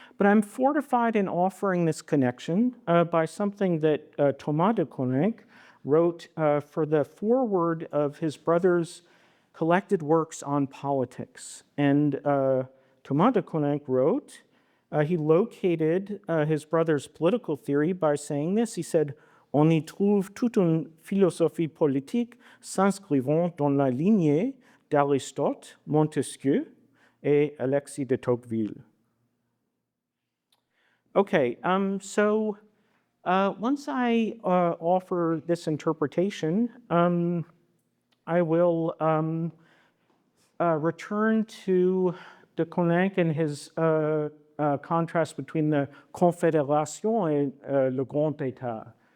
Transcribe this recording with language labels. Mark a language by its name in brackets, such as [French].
[English] But I'm fortified in offering this connection by something that Thomas De Koninck wrote for the foreword of his brother's collected works on politics. And Thomas De Koninck wrote, he located his brother's political theory by saying this. He said, [French] "On y trouve toute une philosophie politique s'inscrivant dans la lignée d'Aristote, Montesquieu, et Alexis de Tocqueville." [English] Okay, so once I offer this interpretation, I will return to De Koninck and his contrast between the Confédération and le Grand État.